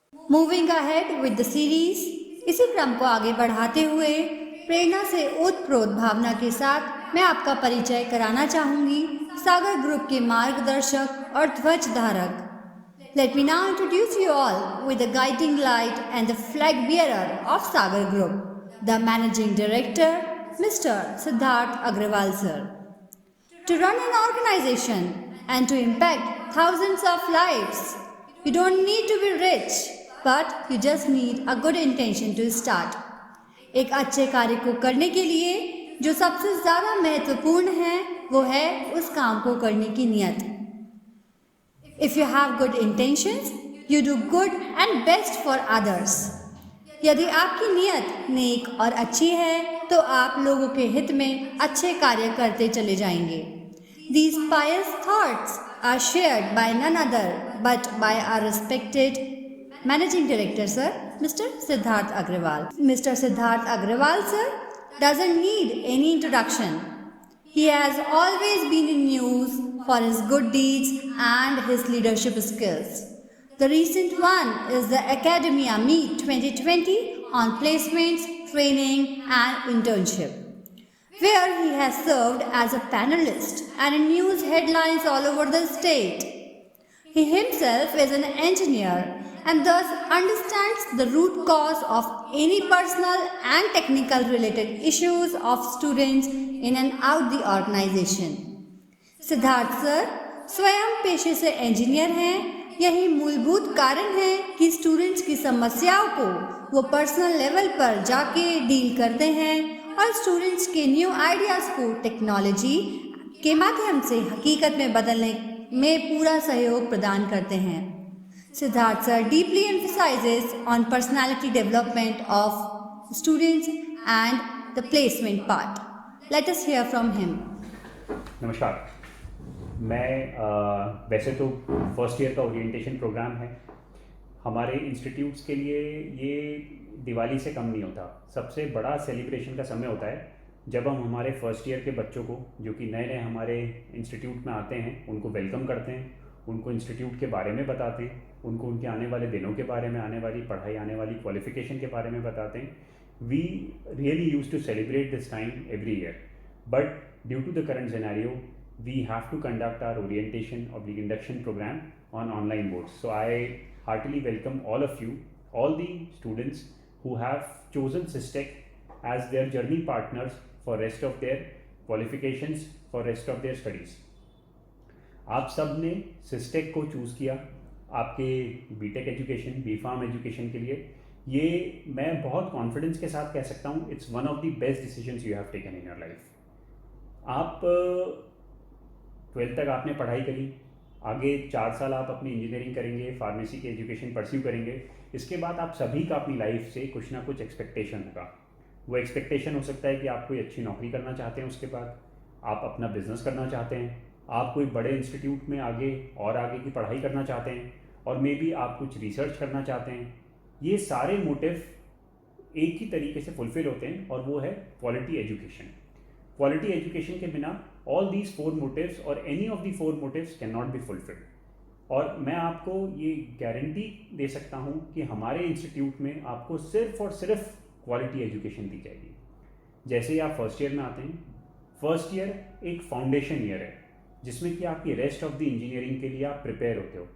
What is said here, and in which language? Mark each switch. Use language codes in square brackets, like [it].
[en] moving ahead with the series, [hi] इसी क्रम को आगे बढ़ाते हुए प्रेरणा से ओतप्रोत भावना के साथ मैं आपका परिचय कराना चाहूंगी सागर ग्रुप के मार्गदर्शक और ध्वज धारक। [en] Let me now introduce you all with the guiding light and the flag bearer of Sagar Group, the Managing Director, Mr. Siddharth Agrawal sir. To run an organization and to impact thousands of lives, you don't need to be rich, but you just need a good intention to start. [hi] एक अच्छे कार्य को करने के लिए जो सबसे ज़्यादा महत्वपूर्ण है वो है उस काम को करने की नियत। [en] If you have good intentions, you do good and best for others. [hi] यदि आपकी नियत नेक और अच्छी है तो आप लोगों के हित में अच्छे कार्य करते चले जाएंगे। [en] These pious thoughts are shared by none other but by our respected Managing Director sir, Mr. Siddharth Agrawal. Mr. Siddharth Agrawal sir doesn't need any introduction. He has always been in news for his good deeds and his leadership skills. The recent one is the Academia Meet 2020 on placements, training and internship, where he has served as a panelist and in news headlines all over the state. He himself is an engineer and thus understands the root cause of any personal and technical related issues of students in and out the organization. [hi] Siddharth sir स्वयं पेशे से engineer हैं। यही मूलभूत कारण है कि students की समस्याओं को वो पर्सनल लेवल पर जाके डील करते हैं और स्टूडेंट्स के न्यू आइडियाज़ को टेक्नोलॉजी के माध्यम से हकीकत में बदलने में पूरा सहयोग प्रदान करते हैं। [en] Siddharth sir deeply emphasizes on personality development of students and the placement part. Let us hear from him. [hi] नमस्कार। मैं वैसे तो फर्स्ट ईयर का ओरिएंटेशन प्रोग्राम है। हमारे इंस्टीट्यूट्स के लिए ये दिवाली से कम नहीं होता। सबसे बड़ा सेलिब्रेशन का समय होता है जब हम हमारे फर्स्ट ईयर के बच्चों को, जो कि नए नए हमारे इंस्टीट्यूट में आते हैं, उनको वेलकम करते हैं, उनको इंस्टीट्यूट के बारे में बताते हैं, उनको उनके आने वाले दिनों के बारे में, आने वाली पढ़ाई, आने वाली क्वालिफिकेशन के बारे में बताते हैं। [en] We really use to celebrate this time every year, but due to the current scenario we have to conduct our orientation or the induction program on online modes. So I heartily welcome all of you, all the students who have chosen SysTech as their journey partners for rest of their qualifications, for rest of their studies. [hi] आप सब ने SysTech को choose किया आपके BTech education, बीफार्म education के लिए। ये मैं बहुत कॉन्फिडेंस के साथ कह सकता हूँ, [en] It's one of the best decisions you have taken in your life. [hi] आप 12th तक आपने पढ़ाई करी, आगे 4 साल आप अपनी इंजीनियरिंग करेंगे, फार्मेसी की एजुकेशन परस्यू करेंगे। इसके बाद आप सभी का अपनी लाइफ से कुछ ना कुछ एक्सपेक्टेशन होगा। वो एक्सपेक्टेशन हो सकता है कि आप कोई अच्छी नौकरी करना चाहते हैं, उसके बाद आप अपना बिजनेस करना चाहते हैं, आप कोई बड़े इंस्टीट्यूट में आगे की पढ़ाई करना चाहते हैं, और मे बी आप कुछ रिसर्च करना चाहते हैं। ये सारे मोटिव एक ही तरीके से फुलफिल होते हैं और वो है क्वालिटी एजुकेशन। क्वालिटी एजुकेशन के बिना [en] all these 4 motives or any of the 4 motives cannot be fulfilled. [hi] और मैं आपको ये गारंटी दे सकता हूँ कि हमारे इंस्टीट्यूट में आपको सिर्फ और सिर्फ क्वालिटी एजुकेशन दी जाएगी। जैसे ही आप फर्स्ट ईयर में आते हैं, फर्स्ट ईयर एक फाउंडेशन ईयर है जिसमें कि आपकी [en] rest of the engineering [hi] के लिए आप प्रिपेयर होते हो।